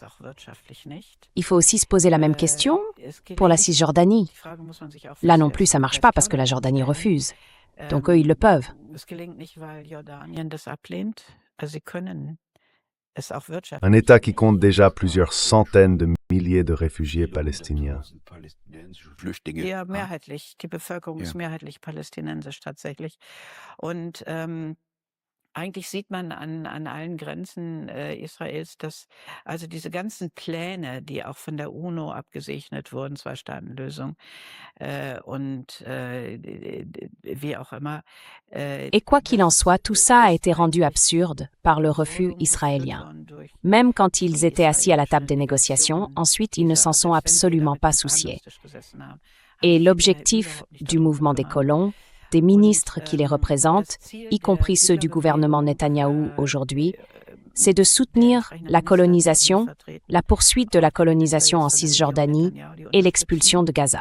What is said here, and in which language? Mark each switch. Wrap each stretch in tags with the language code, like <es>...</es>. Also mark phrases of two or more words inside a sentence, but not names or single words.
<fr>Il faut aussi se poser la même question pour la Cisjordanie. Là non plus, ça ne marche pas parce que la Jordanie refuse. Donc eux, ils le peuvent. Un État qui compte déjà plusieurs centaines de milliers de réfugiés palestiniens.</fr> <de>Ja, mehrheitlich. Die Bevölkerung ist mehrheitlich palästinensisch tatsächlich. Und eigentlich sieht man an allen Grenzen Israels, dass also diese ganzen Pläne, die auch von der UNO abgesegnet wurden, Zwei-Staaten-Lösung und wie auch immer.</de> <fr>Et quoi qu'il en soit, tout ça a été rendu absurde par le refus israélien. Même quand ils étaient assis à la table des négociations, ensuite ils ne s'en sont absolument pas souciés. Et l'objectif du mouvement des colons, des ministres qui les représentent, y compris ceux du gouvernement Netanyahou aujourd'hui, c'est de soutenir la colonisation, la poursuite de la colonisation en Cisjordanie et l'expulsion de Gaza.</fr>